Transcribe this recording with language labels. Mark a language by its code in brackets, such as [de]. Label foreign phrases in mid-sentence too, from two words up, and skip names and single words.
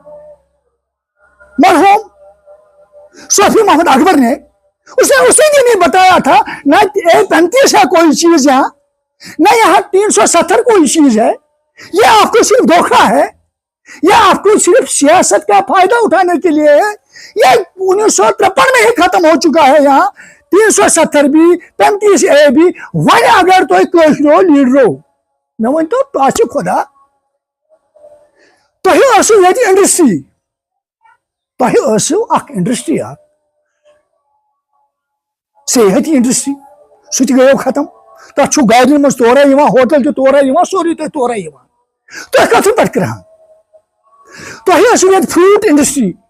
[ur] مرحوم صوفی محمد اکبر نے اسے اسی دن ہی بتایا تھا نہ 35 ہے کوئی چیز یہاں نہ یہاں 370 کوئی چیز ہے یہ آپ کو صرف دھوکہ ہے یہ آپ کو صرف سیاست کا فائدہ اٹھانے کے لیے ہے یہ 1953 میں ہی ختم ہو چکا ہے یہاں 370 بھی 35 اے بھی [ks] ون اگر تو کشرو لیڈرو میں ونتو تو خدا تُہۍ ٲسِو ییٚتہِ انڈسٹری تُہۍ ٲسِو اکھ انڈسٹری اکھ صحتی انڈسٹری سُہ تہِ گٔیو ختم تتھ چھُ گاڑٮ۪ن منٛز تورے یِوان ہوٹل تہِ تورے یِوان سورُے تۄہہِ تورے یِوان تُہۍ کتھ پٮ۪ٹھ کران تُہۍ ٲسِو ییٚتہِ فروٗٹ انڈسٹری